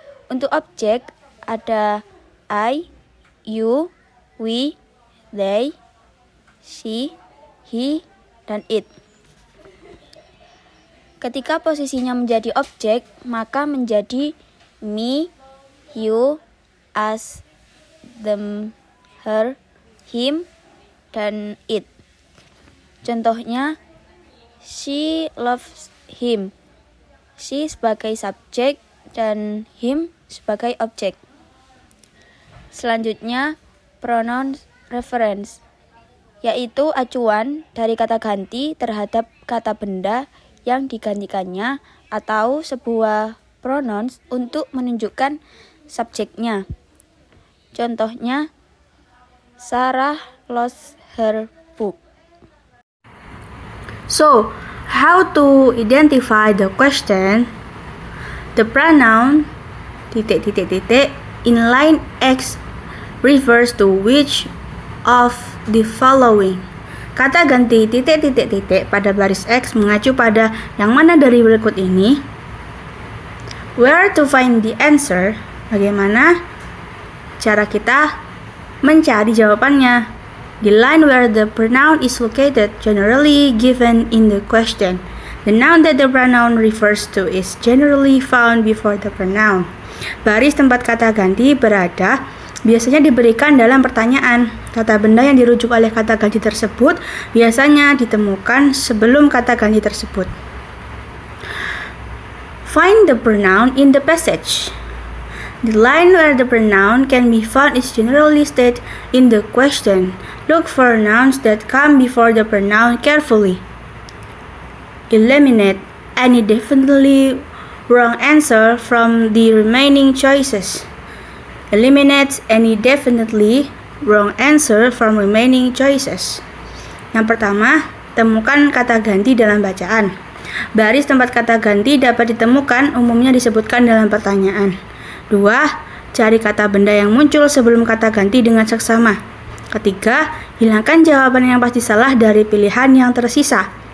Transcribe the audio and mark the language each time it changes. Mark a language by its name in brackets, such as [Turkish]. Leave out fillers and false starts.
[Indonesian] Untuk objek ada I, you, we, they, she, he, dan it. Ketika posisinya menjadi objek, maka menjadi me, you, us, them, her, him, dan it. Contohnya, [English] she loves him. [Indonesian] She sebagai subjek dan him sebagai objek. Selanjutnya, pronoun reference, yaitu acuan dari kata ganti terhadap kata benda yang digantikannya atau sebuah pronouns untuk menunjukkan subjeknya. Contohnya, [English] Sarah lost her book. So, how to identify the question? The pronoun ... in line X refers to which of the following? [Indonesian] Kata ganti ... pada baris X mengacu pada yang mana dari berikut ini? [English] Where to find the answer? [Indonesian] Bagaimana cara kita mencari jawabannya? [English] The line where the pronoun is located generally given in the question. The noun that the pronoun refers to is generally found before the pronoun. [Indonesian] Baris tempat kata ganti berada biasanya diberikan dalam pertanyaan. Kata benda yang dirujuk oleh kata ganti tersebut biasanya ditemukan sebelum kata ganti tersebut. [English] Find the pronoun in the passage. The line where the pronoun can be found is generally stated in the question. Look for nouns that come before the pronoun carefully. Eliminate any definitely wrong answer from the remaining choices. Eliminate any definitely wrong answer from remaining choices. [Indonesian] Yang pertama, temukan kata ganti dalam bacaan. Baris tempat kata ganti dapat ditemukan umumnya disebutkan dalam pertanyaan. 2. Cari kata benda yang muncul sebelum kata ganti dengan seksama. Ketiga, hilangkan jawaban yang pasti salah dari pilihan yang tersisa.